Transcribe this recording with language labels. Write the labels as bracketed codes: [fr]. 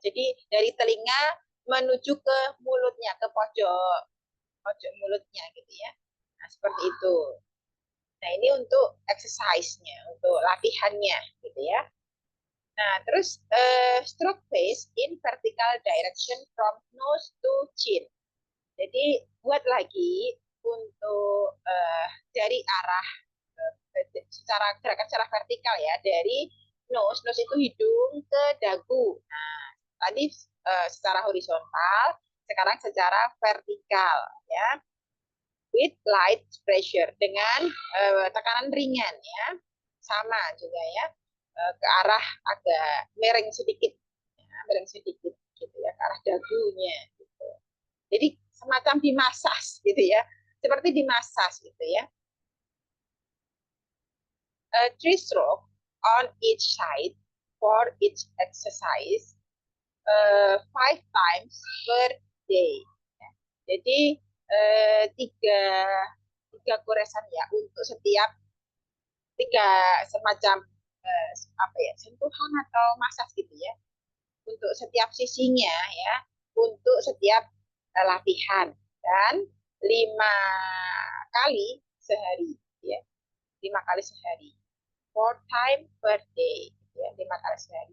[id] Jadi dari telinga menuju ke mulutnya, ke pojok pojok mulutnya gitu ya. Nah, seperti itu. Nah, ini untuk exercise-nya, untuk latihannya gitu ya. [en] Nah, terus stroke face in vertical direction from nose to chin. [id] Jadi buat lagi untuk dari arah secara gerakan secara vertikal ya, dari nose itu hidung ke dagu. Nah, tadi secara horizontal, sekarang secara vertikal ya, [en] with light pressure, [id] dengan tekanan ringan ya, sama juga ya, ke arah agak miring sedikit ya, miring sedikit gitu ya, ke arah dagunya gitu. Jadi semacam dimasas gitu ya, seperti dimasas gitu ya. [en] 3 stroke on each side for each exercise, 5 times per day. [id] Jadi tiga tiga goresan ya untuk setiap semacam apa ya, sentuhan atau masas gitu ya, untuk setiap sisinya ya, untuk setiap latihan, dan 5 kali sehari ya, 5 kali sehari, [en] 4 times per day [id] ya, 5 kali sehari.